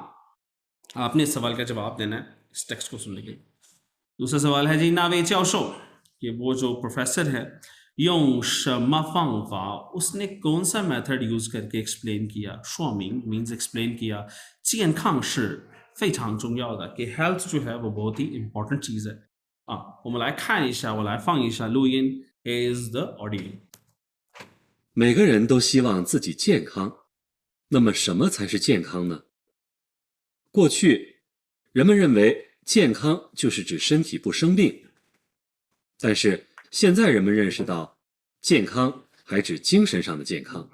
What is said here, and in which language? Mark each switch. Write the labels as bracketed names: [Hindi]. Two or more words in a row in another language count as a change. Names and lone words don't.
[Urdu] آپ نے اس سوال کا جواب دینا ہے اس ٹیکسٹ کو سننے کے لیے. دوسرا سوال ہے جی [Chinese] 那位教授 [Urdu] کہ وہ جو پروفیسر ہے [Chinese] 用什么方法 [Urdu] اس نے کون سا میتھڈ یوز کر کے ایکسپلین کیا? شومنگ [English] means explain [Urdu] کیا. [Chinese] 健康是非常重要的 [Urdu] کہ ہیلتھ جو ہے وہ بہت ہی امپورٹنٹ چیز ہے. [Chinese] 我们来看一下，我来放一下录音 [English] is the audio。 [Chinese] 每个人都希望自己健康，那么什么才是健康呢？过去，人们认为健康就是指身体不生病，但是现在人们认识到，健康还指精神上的健康。